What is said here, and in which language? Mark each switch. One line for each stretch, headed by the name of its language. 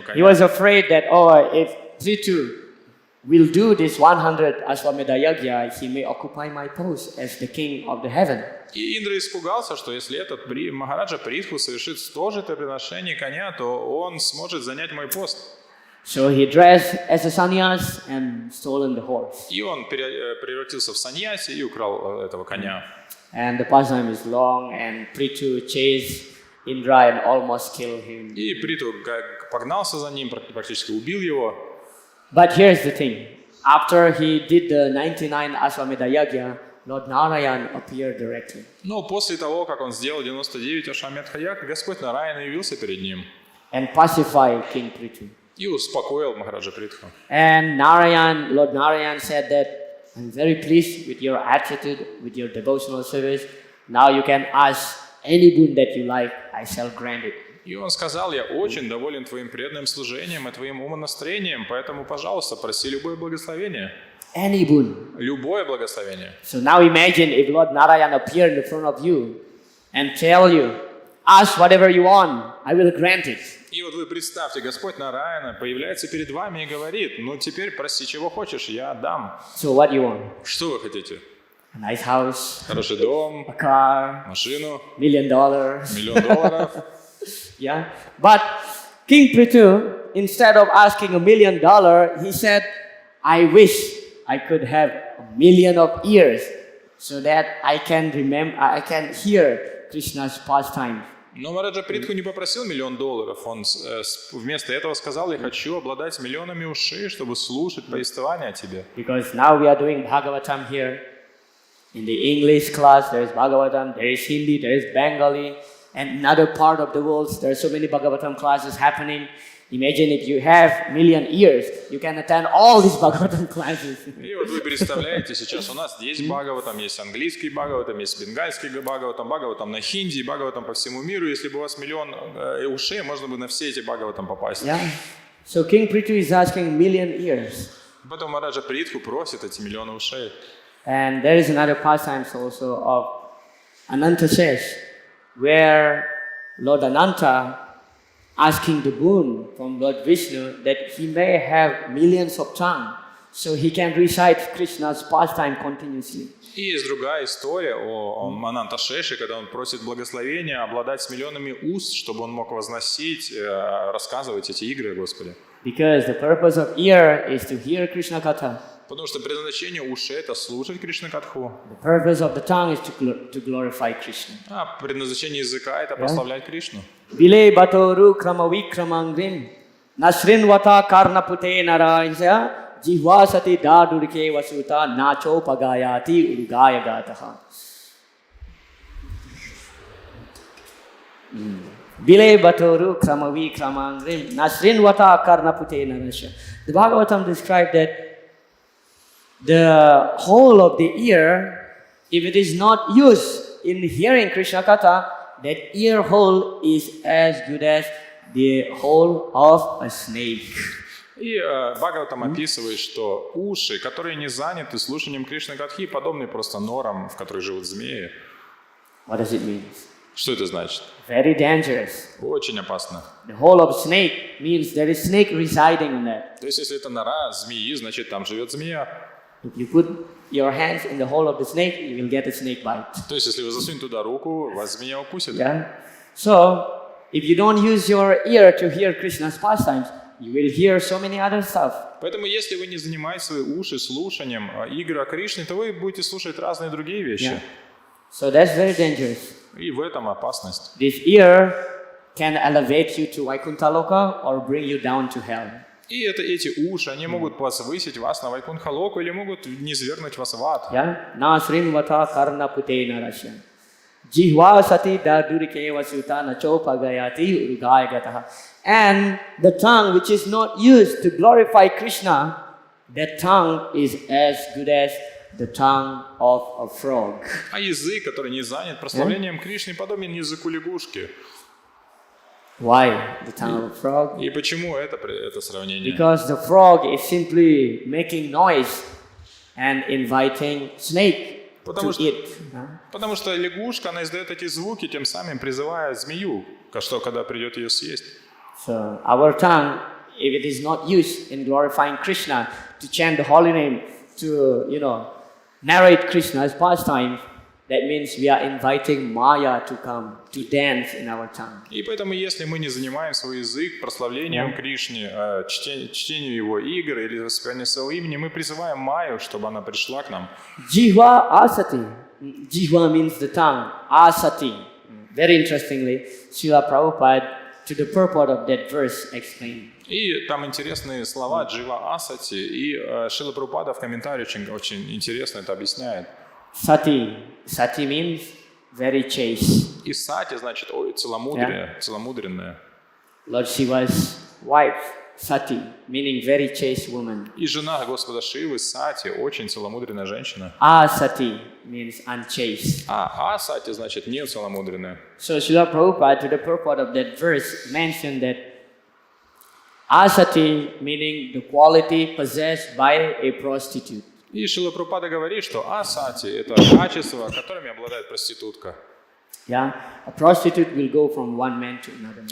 English: He
Russian: коня.
English: was afraid that, oh, if Prithu will do this 100 Ashwamedha Yajna, he may occupy my post as the king of the heaven.
Russian: И Индра испугался, что если этот Махараджа Притху совершит 100 жертвоприношений коня, то он сможет занять мой пост.
English: So he dressed as a sannyas and stolen the horse.
Russian: И он превратился в саньяси и украл этого коня.
English: And the pastime is long, and Prithu chased Indra and almost killed him.
Russian: И Притху погнался за ним, практически убил его.
English: But here's the thing. After he did the 99 Ashwamedha Yajna, Lord Narayan appeared directly.
Russian: Но после того, как он сделал 99 Ашвамедха Ягг, Господь Нараяна явился перед ним
English: And pacified King Prithu.
Russian: и успокоил Махараджа Притху.
English: And Lord Narayan said that, I'm very pleased with your attitude, with your devotional service. Now you can ask any boon that you like, I shall grant it.
Russian: И он сказал: я очень доволен твоим преданным служением и твоим умонастроением, поэтому, пожалуйста, проси любое благословение.
English: Any boon.
Russian: Любое благословение.
English: So now imagine if Lord Narayan appeared in front of you and tell you, ask whatever you want, I will grant it.
Russian: И вот вы представьте, Господь Нараяна появляется перед вами и говорит: ну теперь проси, чего хочешь, я дам.
English: So what do you want?
Russian: Что вы хотите?
English: A nice house,
Russian: Хороший дом,
English: a car,
Russian: машину,
English: $1 million.
Russian: $1 000 000.
English: Yeah. But King Prithu, instead of asking $1 million, he said, I wish I could have 1,000,000 of ears so that I can hear Krishna's pastime.
Russian: Но Махараджа Притху не попросил $1 000 000. Он вместо этого сказал: я хочу обладать миллионами ушей, чтобы слушать повествование о тебе.
English: Because now we are doing Bhagavatam here. In the English class, there is Bhagavatam, there is Hindi, there is Bengali, and another part of the world, there are so many Bhagavatam classes happening. Imagine if you have 1,000,000 ears, you can attend all these Bhagavatam classes.
Russian: И вот вы представляете, сейчас у нас есть Бхагаватам, есть английский Бхагаватам, есть бенгальский Бхагаватам, Бхагаватам на хинди, Бхагаватам по всему миру. Если бы у вас 1 000 000 ушей, можно бы на все эти Бхагаватам попасть.
English: Yeah. So King Prithu is asking 1,000,000 ears.
Russian: Поэтому Махараджа Притху просит эти миллионы ушей.
English: And there is another pastime also of Ananta Shesh, where Lord Ananta asking the boon from Lord Vishnu that he may have millions of tongues, so he can recite Krishna's pastime continuously.
Russian: И есть другая история о Ананта Шеше, когда он просит благословения обладать с миллионами уст, чтобы он мог возносить, рассказывать эти игры о Господе.
English: Because the purpose of ear is to hear Krishna Katha.
Russian: Потому что предназначение ушей — это слушать Кришна Катху.
English: The purpose of the tongue is to glorify Krishna.
Russian: А предназначение языка — это прославлять Кришну.
Sanskrit: Bile batoru krama vikramangrim nasrinvata karnapute narayasya jihvasati dadurike vasuta nacho pagayati urugaya gataha. Bile batoru krama vikramangrim nasrinvata karnapute narayasya.
English: The Bhagavatam described that the whole of the ear, if it is not used in hearing Krishna Katha, that ear hole is as good as the hole of a snake.
Russian: И Бхагаватам описывает, что уши, которые не заняты слушанием Кришны Катхи, подобны просто норам, в которых живут змеи.
English: What does it mean?
Russian: Что это значит?
English: Very dangerous.
Russian: Очень опасно.
English: The hole of snake means there is snake residing in that.
Russian: То есть, если это нора змеи, значит, там живет змея.
English: If you put your hands in the hole of the snake, you will get a snake bite.
Russian: То есть, если вы засунете туда руку, вас змея укусит.
English: Yeah. So, if you don't use your ear to hear Krishna's pastimes, you will hear so many other stuff.
Russian: Поэтому, если вы не занимаете свои уши слушанием игр о Кришне, то вы будете слушать разные другие вещи.
English: Yeah. So that's very dangerous.
Russian: И в этом опасность.
English: This ear can elevate you to Vaikuntha Loka or bring you down to hell.
Russian: И эти уши, они могут возвысить вас на Вайкунха-локу или могут низвергнуть вас в ад.
Sanskrit: Yeah? Na srinvata karna putena rasya. Jihva sati dadurike vasuta nacho pagayati urugaya gataha.
English: And the tongue which is not used to glorify Krishna, that tongue is as good as the tongue of a frog.
Russian: А язык, который не занят прославлением Кришны, подобен языку лягушки.
English: Why the tongue of a frog?
Russian: И почему это сравнение?
English: Because the frog is simply making noise and inviting snake
Russian: Потому
English: to
Russian: что,
English: eat.
Russian: потому что лягушка, она издает эти звуки, тем самым призывая змею, что когда придет ее съесть.
English: So our tongue, if it is not used in glorifying Krishna, to chant the holy name, to narrate Krishna's pastimes, that means we are inviting Maya to come to dance in our tongue.
Russian: И поэтому, если мы не занимаем свой язык прославлением Кришны, чтению его игр или воспеванием своего имени, мы призываем Майю, чтобы она пришла к нам.
English: Jihva asati. Jihva means the tongue. Asati. Very interestingly, Srila Prabhupada, to the purport of that verse, explained.
Russian: И там интересные слова Джива Асати, и Шрила Прабхупада в комментарии очень интересно это объясняет.
English: Sati. Sati means very chaste.
Russian: И Сати значит целомудрие, целомудренное.
English: Lord Shiva's wife, Sati, meaning very chaste woman.
Russian: И жена Господа Шивы, Сати, очень целомудренная женщина.
English: Asati means unchaste.
Russian: А Сати значит не целомудренная.
English: So Srila Prabhupada, to the purport of that verse, mentioned that Asati meaning the quality possessed by a prostitute.
Russian: И Шрила Прабхупада говорит, что Асати – это качество, которыми обладает проститутка.
English: Yeah, a prostitute will go from one man to another man.